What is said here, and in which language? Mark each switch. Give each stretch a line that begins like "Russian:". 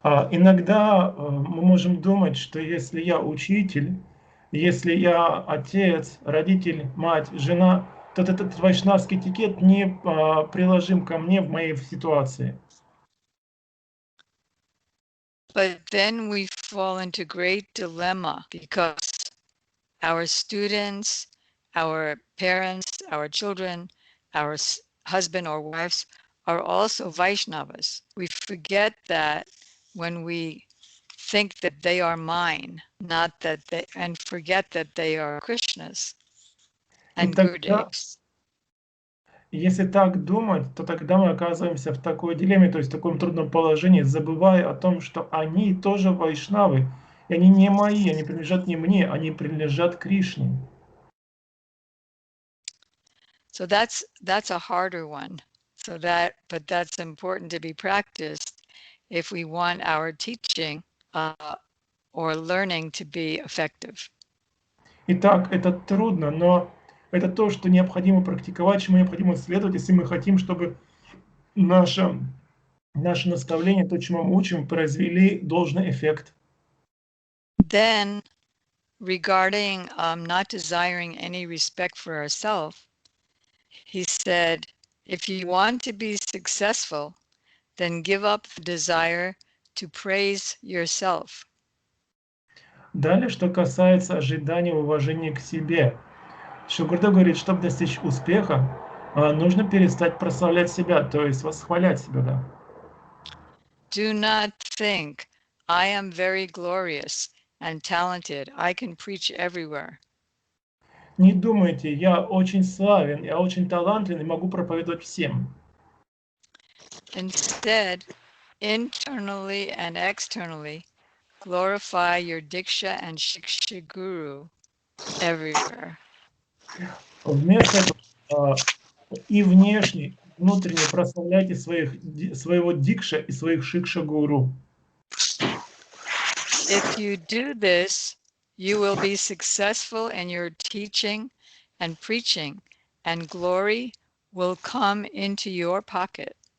Russian: Иногда мы можем думать, что если я учитель, если я отец, родитель, мать, жена, то этот вайшнавский этикет не приложим ко мне в моей ситуации.
English: But then we fall into great dilemma because our students, our parents, our children, our husband or wives are also Vaishnavas. We forget that when we think that they are mine, not that they, and forget that they are Krishna's
Russian: И
English: and
Russian: тогда,
English: Gurudev's.
Russian: если так думать, то тогда мы оказываемся в такой дилемме, то есть в таком трудном положении, забывая о том, что они тоже вайшнавы, и они не мои, они принадлежат не мне, они принадлежат Кришне.
English: So that's a harder one. But that's important to be practiced if we want our teaching or learning to be effective.
Russian: Итак, это трудно, но это то, что необходимо практиковать, чему необходимо следовать, если мы хотим, чтобы наше наставление, то, чему мы учим, произвели должный эффект.
English: Then, regarding not desiring any respect for ourselves, he said, if you want to be successful, then give up the desire to praise yourself.
Russian: Далее, что касается ожидания уважения к себе. Шугурда говорит, чтобы достичь успеха, нужно перестать прославлять себя, то есть восхвалять себя, да.
English: Do not think, I am very glorious and talented. I can preach everywhere.
Russian: Не думайте, я очень славен, я очень талантлив и могу проповедовать всем.
English: Instead, internally and externally, glorify your Diksha and Shiksha Guru everywhere.
Russian: Вместо этого и внешне, и внутренне прославляйте своего дикша и своих шикша-гуру.
English: If you do this, you will be successful in your teaching and preaching, and glory will come into your pocket.